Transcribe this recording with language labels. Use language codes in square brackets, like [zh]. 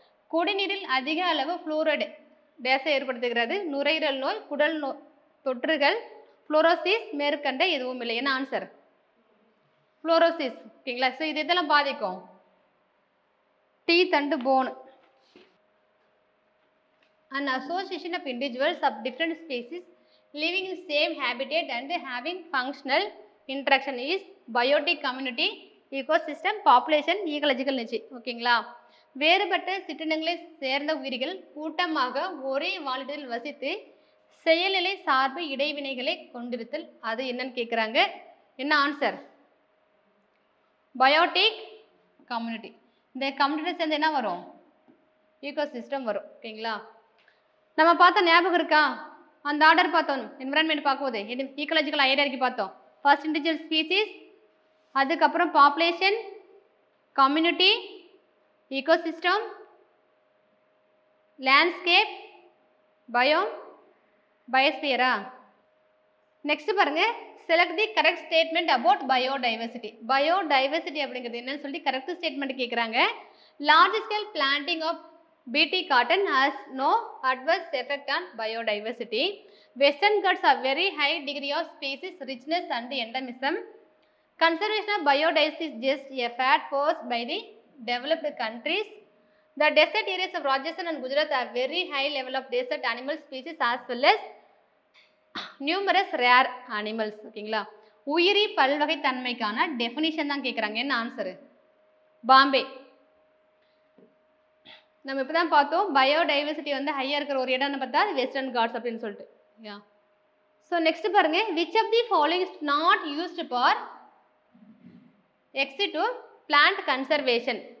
[ta] குடிநீரில் அதிக அளவு ஃப்ளூரைடு டேஸை ஏற்படுத்துகிறது. நுரையீரல் நோய், குடல் நோய் தொற்றுகள், ஃப்ளூரோசிஸ் மேற்கண்ட எதுவும் இல்லை. என்ன ஆன்சர்? ஃப்ளூரோசிஸ். ஓகேங்களா, [en] so [ta] இது இதெல்லாம் பாதிக்கும் [en] Teeth and bone. An association of individuals of different species living in same habitat and having functional interaction is biotic community, ecosystem, population, ecological niche. [ta] ஓகேங்களா, வேறுபட்ட சிற்றினங்களை சேர்ந்த உயிர்கள் கூட்டமாக ஒரே வாழ்வில் வசித்து செயல்நிலை சார்பு இடைவினைகளை கொண்டிருத்தல், அது என்னன்னு கேட்குறாங்க. என்ன ஆன்சர்? Biotic community. இந்த கம்யூனிட்டி சேர்ந்து என்ன வரும்? ஈகோசிஸ்டம் வரும். ஓகேங்களா, நம்ம பார்த்த ஞாபகம் இருக்கா? அந்த ஆர்டர் பார்த்தோம், என்விரான்மெண்ட் பார்க்கும்போது ஈக்கோலாஜிக்கல் ஹையரார்கி பார்த்தோம். [en] First individual species, அதுக்கப்புறம் population, community, ecosystem, landscape, biome, பயோஸ்பியரா. Next பாருங்க, select the correct statement about biodiversity. [ta] Biodiversity அப்படிங்கிறது என்னன்னு சொல்லி கரெக்ட் ஸ்டேட்மெண்ட் கேட்குறாங்க. [en] Large scale planting of BT cotton has no adverse effect on biodiversity. Western Ghats have very high degree of species richness and endemism. Conservation of biodiversity is just a fad forced by the developed countries. The desert areas of Rajasthan and Gujarat have very high level of desert animal species as well as numerous rare animals. [ta] ஓகேங்களா, உயிரி பல்வகை தன்மைக்கான definition தான் கேட்குறாங்க. என்ன answer? Bombay. நம்ம இப்போ தான் பார்த்தோம் பயோடைவர்சிட்டி வந்து ஹையாக இருக்கிற ஒரு இடம்னு பார்த்தா அது வெஸ்டர்ன் காட்ஸ் அப்படின்னு சொல்லிட்டு. [en] Yeah, so next பாருங்க, which of the following is not used for ex situ plant conservation?